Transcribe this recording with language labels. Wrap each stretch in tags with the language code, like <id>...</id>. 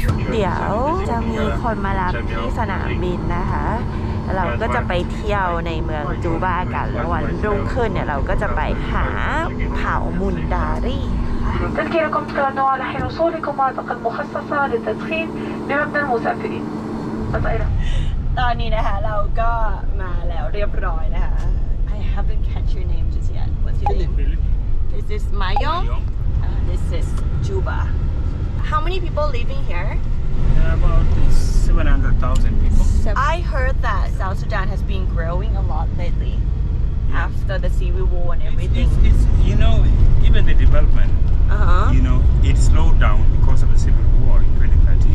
<th>เดี๋ยวจะมีคนมารับที่สนามบินนะคะเราก็จะไปเที่ยวในเมืองจูบ้ากันแล้ววันรุ่งขึ้นเนี่ยเราก็จะไปหาเผ่ามุนดารี</th> <ar>تذكيركم تكونوا على حين وصولكم مناطق المخصصة للتدخين بمبنى المسافرين.</ar> <th>ตอนนี้นะคะเราก็มาแล้วเรียบร้อยนะคะ</th> <en>I haven't catch your name just yet. What's your name? This is Mayong. This is Juba. How many people living here? About 700,000 people. I heard that South Sudan has been growing a lot lately after the civil war and everything. It's you know, even the development, you know, it slowed down because of the civil war in 2013.</en>